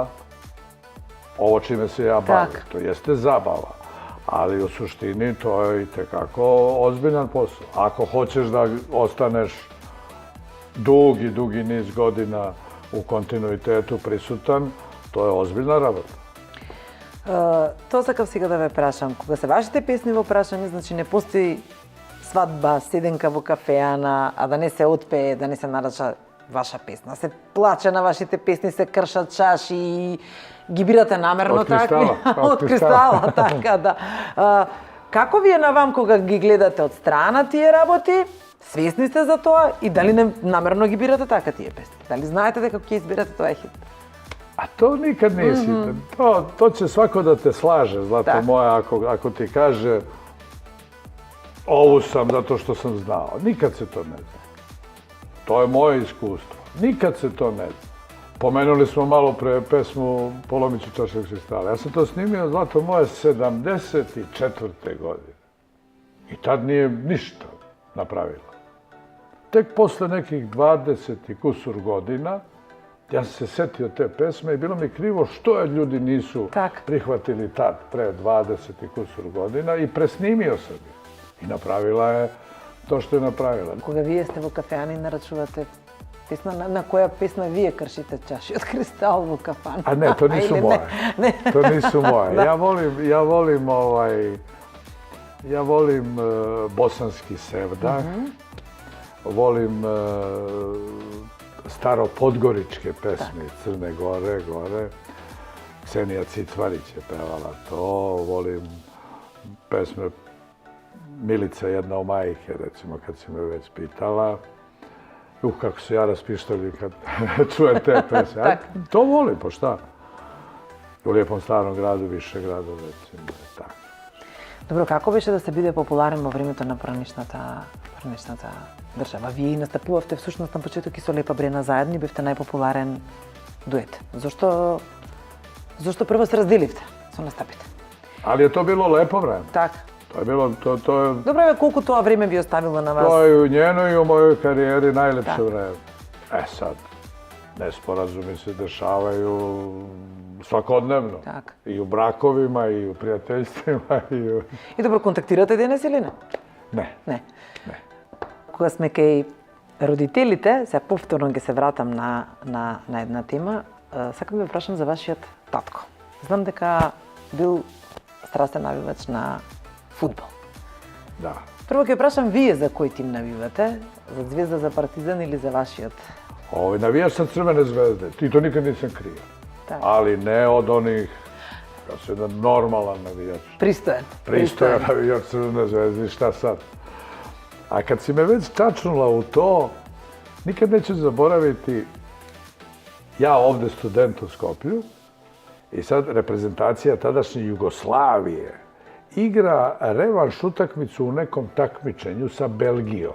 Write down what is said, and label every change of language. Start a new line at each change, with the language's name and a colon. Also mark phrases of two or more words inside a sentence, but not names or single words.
Serbian: Ovo čime se ja bavim, to jeste zabava. Ali u suštini to je itekako ozbiljan posao. Ako hoćeš da ostaneš dugi niz godina u kontinuitetu prisutan, to je ozbiljna работа.
Macedonian: Тоа сакав сега да ве прашам. Кога се вашите песни во прашање, значи не постои свадба, седенка во кафеана, а да не се отпее, да не се нарача ваша песна. Се плаче на вашите песни, се кршат чаши и ги бирате намерно такви. Од кристала, така да. Како ви е на вам кога ги гледате од страна тие работи? Свесни сте за тоа и дали намерно ги бирате така тие песни? Дали знаете дека ќе избирате тоа хит?
Serbian: A to nikad nisi. To će svako da te slaže, Zlato moja, ako ti kaže ovu sam zato što sam znao. Nikad se to ne zna. To je moje iskustvo. Nikad se to ne zna. Pomenuli smo malo pre pesmu Polomiću čašeg kristala. Ja sam to snimio, Zlato moje, 74. godine. I tad nije ništa napravila. Tek posle nekih 20 i kusur godina ja sam se setio te pesme i bilo mi krivo što je ljudi nisu prihvatili tad, pre 20 i kusur godina, i presnimio sam je. I napravila je to što je napravila.
Macedonian: Кога вие сте во кафеани и нарачувате песна, на која песна вие кршите чаши од кристал во кафана?
Serbian: A ne, to nisu moje. To nisu moje. Ja volim bosanski sevdah, volim staropodgoričke pesme, Crne Gore, gore. Ksenija Cicvarić je pevala to, volim pesme Milica jedna o majke, recimo, kad si me već pitala. Kako se ja raspištali kad čujem te pesme. To volim, pa šta? U Lijepom starom gradu, više gradu, recimo, tako.
Macedonian: Добро, како беше да се биде популарен во времето на поранешната држава? Вие настапувавте всушност на почеток и со Лепа Брена заедно и бевте најпопуларен дует. Зошто прво се разделивте со настапите?
Serbian: Ali je to bilo lepo vreme.
Macedonian: Така.
Serbian: To je bilo,
Macedonian: Добро, колку тоа време ви оставило на вас?
Serbian: To je u njenoj i u mojoj karijeri najlepše vreme. Sad, Nesporazumi se dešavaju svakodnevno.
Macedonian: Така.
Serbian: I u brakovima, i u prijateljstvima, i u...
Macedonian: И добро, контактирате денес или не?
Serbian: Ne.
Macedonian: Не. Не. Кога сме кај родителите, сега повторно ќе се вратам на една тема, сакам да ве прашам за вашиот татко. Знам дека бил страстен навивач на фудбал.
Serbian: Da.
Macedonian: Прво ќе прашам вие за кој тим навивате? За Звезда, за Партизан или за вашиот?
Serbian: Navijač sam Crvene zvezde, i to nikad nisam krio.
Macedonian: Така.
Serbian: Ali ne od onih, ja sam jedan normalan navijač.
Macedonian: Пристоен.
Serbian: Pristojan navijač Crvene zvezde, šta sad? A kad si me već čačnula u to, nikad neću zaboraviti, ja ovde student u Skoplju, i sad reprezentacija tadašnje Jugoslavije igra revanš utakmicu u nekom takmičenju sa Belgijom.